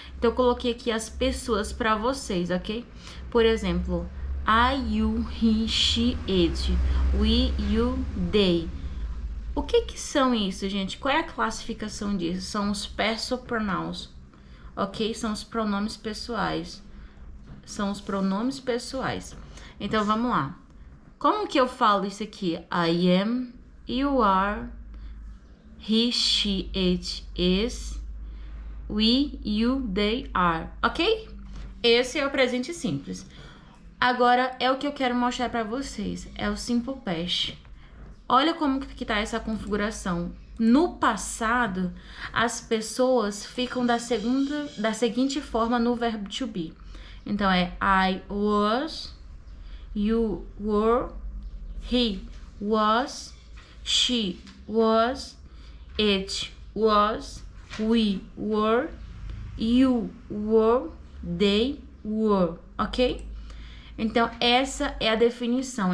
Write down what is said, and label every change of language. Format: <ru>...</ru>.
<pt>Então, eu coloquei aqui as pessoas para vocês, ok? Por exemplo,</pt> <en>I, you, he, she, it, we, you, they.</en> <pt>O que são isso, gente? Qual é a classificação disso? São os personal pronouns, ok? São os pronomes pessoais. São os pronomes pessoais. Então, vamos lá. Como que eu falo isso aqui?</pt> <en>I am, you are, he, she, it, is, we, you, they are, ok?</en> <pt>Esse é o presente simples. Agora, é o que eu quero mostrar para vocês. É o Simple Past. Olha como que tá essa configuração. No passado, as pessoas ficam da seguinte forma no verbo to be. Então, é</pt> <en>I was, you were, he was, she was, it was, we were, you were, they were, ok?</en> <pt>Então, essa é a definição.</pt>